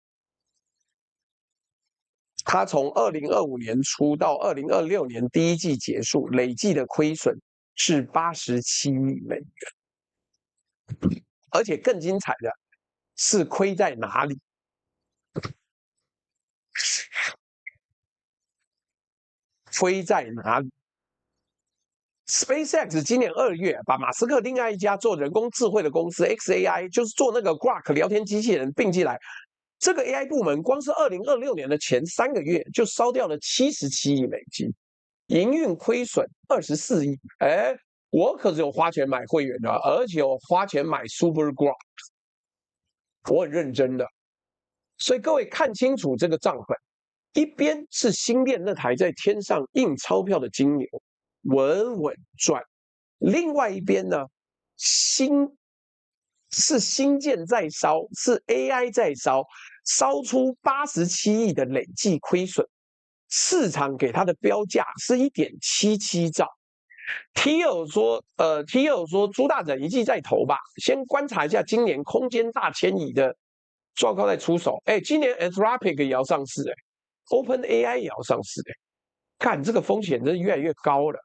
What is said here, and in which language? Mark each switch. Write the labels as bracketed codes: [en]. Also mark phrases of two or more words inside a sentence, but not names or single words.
[zh] 它從2025年初到2026年第一季結束，累計的虧損是87億美元，而且更精彩的是虧在哪裡？虧在哪裡 ？SpaceX 今年2月把馬斯克另外一家做人工智慧的公司 xAI， 就是做那個 Grok 聊天機器人併進來。這個 AI 部門光是2026年的前3個月就燒掉了77億美金，營運虧損24億。哎，我可是有花錢買會員的，而且我花錢買 Super Grok， 我很認真的。所以各位看清楚這個賬本，一邊是星鏈那台在天上印鈔票的金牛，穩穩賺；另外一邊呢，是星艦在燒，是 AI 在燒，燒出87億的累計虧損，市場給它的標價是1.77兆。Thiel 說朱大展一季再投吧，先觀察一下今年空間大遷移的狀況再出手。哎，今年 Anthropic 也要上市，哎 ，OpenAI 也要上市，哎，看這個風險真是越來越高了。